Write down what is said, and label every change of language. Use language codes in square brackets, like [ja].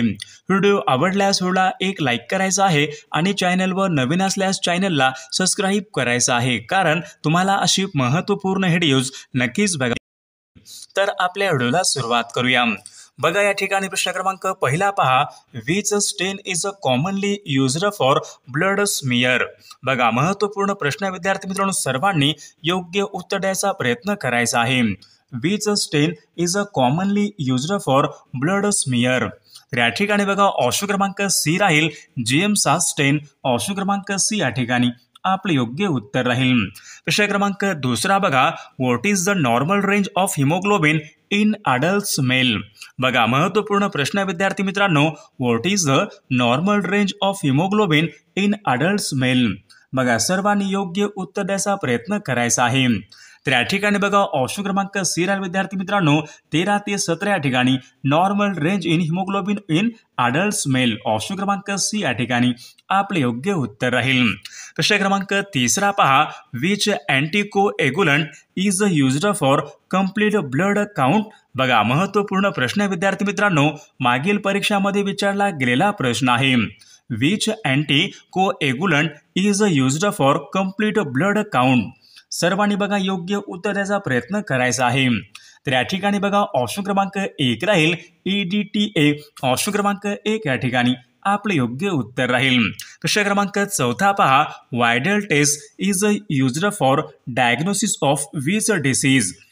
[mr] Video आवडल्यास व्हिडिओला एक लाईक करायचा आहे आणि चॅनलवर नवीन असल्यास चॅनलला सबस्क्राइब करायचं आहे, कारण तुम्हाला अशी महत्त्वपूर्ण व्हिडिओज नक्कीच बघा। तर आपल्या व्हिडिओला सुरुवात करूया। बघा, या ठिकाणी प्रश्न क्रमांक पहिला पहा, [en] Which stain is commonly used for blood smear. [mr] बघा, महत्त्वपूर्ण प्रश्न विद्यार्थी मित्रांनो, सर्वांनी योग्य उत्तर द्यायचा प्रयत्न करायचा आहे। [en] Which stain is commonly used for blood smear. [mr] तर या ठिकाणी बघा, ऑप्शन क्रमांक सी राहील GM7 स्टेन। ऑप्शन क्रमांक सी या ठिकाणी आपले योग्य उत्तर राहील। प्रश्न क्रमांक दुसरा बघा, [en] What is the normal range of haemoglobin in adult male. [mr] बघा, महत्त्वपूर्ण प्रश्न विद्यार्थी मित्रांनो, [en] What is the normal range of haemoglobin in adult male. [mr] बघा, सर्वांनी योग्य उत्तर द्यायचा प्रयत्न करायचा आहे। तर या ठिकाणी बघा, ऑप्शन क्रमांक सी राहील विद्यार्थी मित्रांनो 13 ते 17 या ठिकाणी [en] Normal range in haemoglobin in adult male. [mr] Option क्रमांक सी या ठिकाणी आपले योग्य उत्तर राहील। प्रश्न क्रमांक तिसरा पहा, [en] Which anticoagulant is used for complete blood count. [mr] बघा, महत्त्वपूर्ण प्रश्न विद्यार्थी मित्रांनो, मागील परीक्षामध्ये विचारला गेलेला प्रश्न आहे। [en] Which anticoagulant is used for complete blood count. [mr] सर्वांनी बघा योग्य उत्तर द्यायचा प्रयत्न करायचा आहे। तर या ठिकाणी बघा, ऑप्शन क्रमांक 1 राहील EDTA। ऑप्शन क्रमांक 1 या ठिकाणी आपले योग्य उत्तर राहील। प्रश्न क्रमांक चौथा पहा, [en] Widal test is used for diagnosis of which disease.